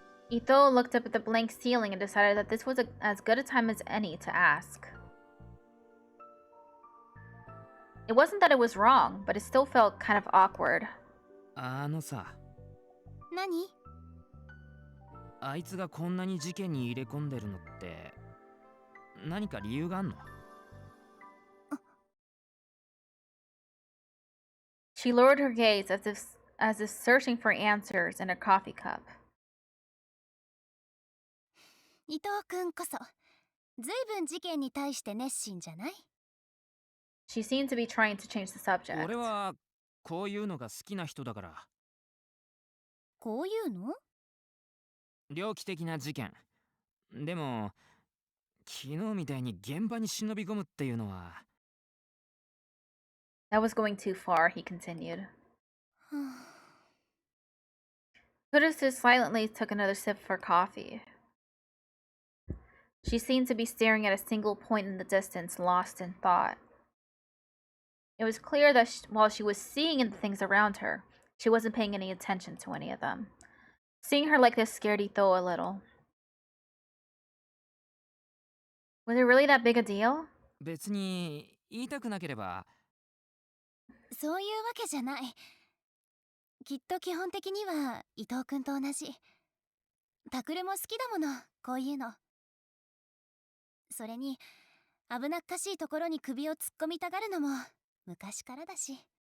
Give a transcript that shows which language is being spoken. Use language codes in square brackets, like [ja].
[en] Ito looked up at the blank ceiling and decided that this was as good a time as any to ask. It wasn't that it was wrong, but it still felt kind of awkward. [ja] あのさ、何？あいつがこんなに事件に入れ込んでるのって何か理由があんの？ [en] She lowered her gaze as as if searching for answers in a coffee cup. [ja] 伊藤君こそずいぶん事件に対して熱心じゃない？ [en] She seemed to be trying to change the subject. [ja] 俺はこういうのが好きな人だから。こういうの？猟奇的な事件。でも昨日みたいに現場に忍び込むっていうのは。 [en] That was going too far, he continued. Kurusu silently took another sip of her coffee. She seemed to be staring at a single point in the distance, lost in thought. It was clear that while she was seeing the things around her, she wasn't paying any attention to any of them. Seeing her like this scared Ito a little. Was it really that big a deal? [ja] 別に言いたくなければ。そういうわけじゃない。きっと基本的には伊藤君と同じ。タクルも好きだもの、こういうの。それに危なっかしいところに首を突っ込みたがるのも昔からだし。